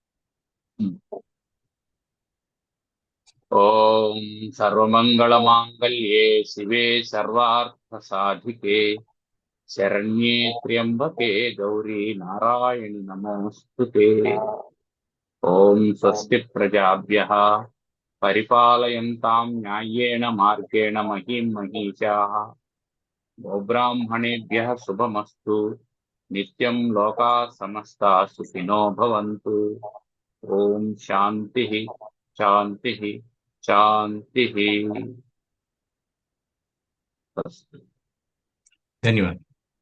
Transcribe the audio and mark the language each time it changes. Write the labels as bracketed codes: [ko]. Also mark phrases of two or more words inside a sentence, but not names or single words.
[sa] ఓం సర్వమంగళ మాంగళ్యే శివే సర్వార్థ సాధికే శరణ్యే త్ర్యంబకే గౌరీ నారాయణి నమోస్తుతే. ఓం స్వస్తి ప్రజాభ్యః పరిపాలయంతాం న్యాయేన మార్గేణ మహీం మహీషాః. గోబ్రాహ్మణేభ్యः శుభమస్తు. నిత్యం లోకాः సమస్తాः సుఖినో భవంతు. ఓం శాంతి శాంతి శాంతి. [te] ధన్యవాదాలు.